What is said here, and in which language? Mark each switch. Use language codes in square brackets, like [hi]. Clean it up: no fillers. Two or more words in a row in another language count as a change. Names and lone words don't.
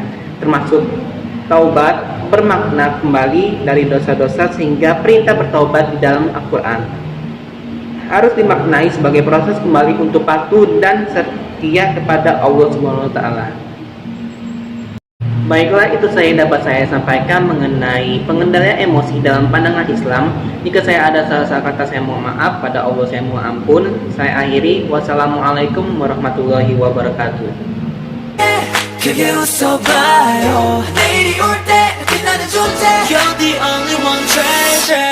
[id] Termasuk taubat bermakna kembali dari dosa-dosa, sehingga perintah bertaubat di dalam Al-Quran harus dimaknai sebagai proses kembali untuk patuh dan setia kepada Allah [ar] سبحانه وتعالى. [id] Baiklah, itu dapat saya sampaikan mengenai pengendalian emosi dalam pandangan Islam. Jika saya ada salah kata, saya mohon maaf. Pada Allah saya mohon ampun. Saya akhiri. [ar] والسلام عليكم ورحمة الله وبركاته. [ko] 그게 웃어봐요 내일이 올 때 빛나는 존재 [en] You're the only one treasure